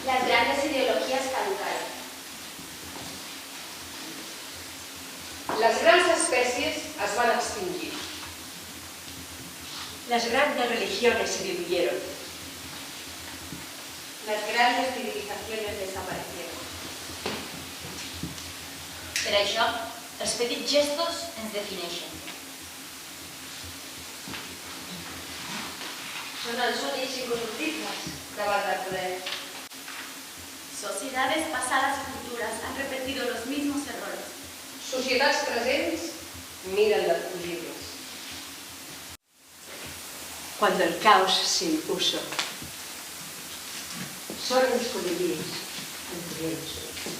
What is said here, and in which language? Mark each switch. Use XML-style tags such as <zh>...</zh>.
<es>grandes ideologías caducaron.</es> <ca>Les grans espècies es van extingir.</ca> <es>Las grandes religiones se diluyeron. Las grandes civilizaciones desaparecieron.</es> <ca>Per això, els petits gestos ens defineixen. Son els únics incorruptibles davant del poder.</ca> <es>Sociedades pasadas y futuras han repetido los mismos errores.</es> <ca>Societats presents miren defugir-los.</ca> <es>Cuando el caos se impuso, solo los colibríes mantuvieron su vida.</es>